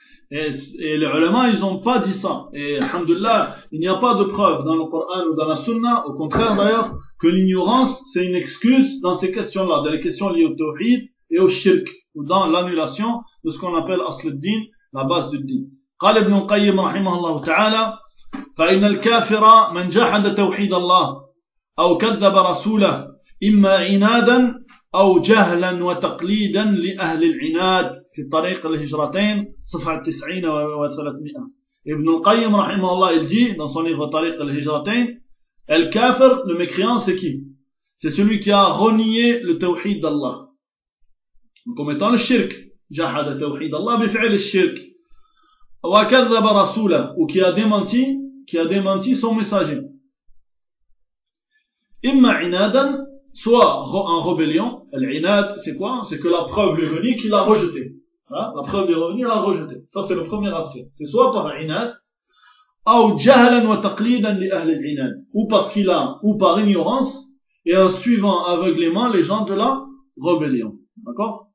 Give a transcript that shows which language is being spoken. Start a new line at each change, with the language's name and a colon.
French: Et les ulama, ils ont pas dit ça. Et, alhamdulillah, il n'y a pas de preuve dans le Coran ou dans la sunna, au contraire d'ailleurs, que l'ignorance, c'est une excuse dans ces questions-là, dans les questions liées au tawhid et au shirk, ou dans l'annulation de ce qu'on appelle asluddin, la base du din.
Arabic: قال ابن القيم رحمه الله تعالى فإن الكافر من جحد توحيد الله أو كذب رسوله إما عنادا أو جهلا وتقليدا لأهل العناد في طريق الهجرتين صفحة 90 و 300.
French: ابن القيم رحمه الله il dit dans son livre طريق الهجرتين الكافر le mécréant c'est qui? C'est celui qui a renié le tawhid d'Allah comme étant le shirk.
Arabic: جحد توحيد الله بفعل الشرك وَكَذَّبَ رَسُولَهُ
French: ou qui a démenti son messager.
Arabic: إِمَّا عِنَادًا
French: soit en rébellion. L'inad, c'est quoi? C'est que la preuve lui est venue qu'il l'a rejeté. Hein? La preuve lui est venue, il l'a rejeté. Ça, c'est le premier aspect. C'est soit par inad,
Arabic: أَوْ جَهَلًا وَتَقْلِيدًا لِأَهْلِ الْعِنَادِ
French: ou parce qu'il a, ou par ignorance, et en suivant aveuglément les gens de la rébellion. D'accord?